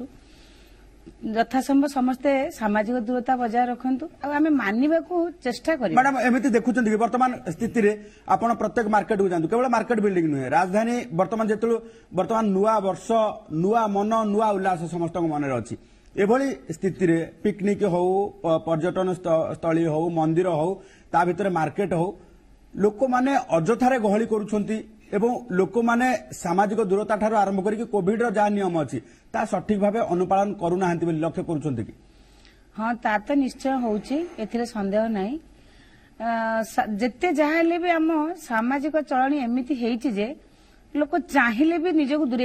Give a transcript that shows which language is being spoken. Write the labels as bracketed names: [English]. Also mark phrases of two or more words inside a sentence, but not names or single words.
[Odia] ଯଥାସମ୍ଭବ ସମସ୍ତେ ସାମାଜିକ ଦୂରତା ବଜାୟ ରଖନ୍ତୁ, ଆଉ ଆମେ ମାନିବାକୁ ଚେଷ୍ଟା କରିବା। ମ୍ୟାଡାମ, ଏମିତି ଦେଖୁଛନ୍ତି କି ବର୍ତ୍ତମାନ ସ୍ଥିତିରେ ଆପଣ ପ୍ରତ୍ୟେକ ମାର୍କେଟକୁ ଯାଆନ୍ତୁ, କେବଳ ମାର୍କେଟ ବିଲ୍ଡିଂ ନୁହେଁ, ରାଜଧାନୀ ବର୍ତ୍ତମାନ ଯେତେବେଳେ ବର୍ତ୍ତମାନ ନୂଆ ବର୍ଷ, ନୂଆ ମନ, ନୂଆ ଉଲ୍ଲାସ ସମସ୍ତଙ୍କ ମନରେ ଅଛି। ଏଭଳି ସ୍ଥିତିରେ ପିକନିକ ହେଉ ପର୍ଯ୍ୟଟନ ସ୍ଥଳୀ ହେଉ ମନ୍ଦିର ହେଉ ତା ଭିତରେ ମାର୍କେଟ ହେଉ ଲୋକମାନେ ଅଯଥାରେ ଗହଳି କରୁଛନ୍ତି ଏବଂ ଲୋକମାନେ ସାମାଜିକ ଦୂରତା ଠାରୁ ଆରମ୍ଭ କରିକେ କୋଭିଡର ଯା ନିୟମ ଅଛି ତା ସଠିକ ଭାବେ ଅନୁପାଳନ କରୁନାହାନ୍ତି ବୋଲି ଲକ୍ଷ୍ୟ କରୁଛନ୍ତି କି ହଁ ତା ତ ନିଶ୍ଚୟ ହେଉଛି ଏଥିରେ ସନ୍ଦେହ ନାହିଁ ଯେତେ ଯାହାହେଲେ ବି ଆମ ସାମାଜିକ ଚଳଣି ଏମିତି ହେଉଛି ଯେ ଲୋକ ଚାହିଁଲେ ବି ନିଜକୁ ଦୂରେ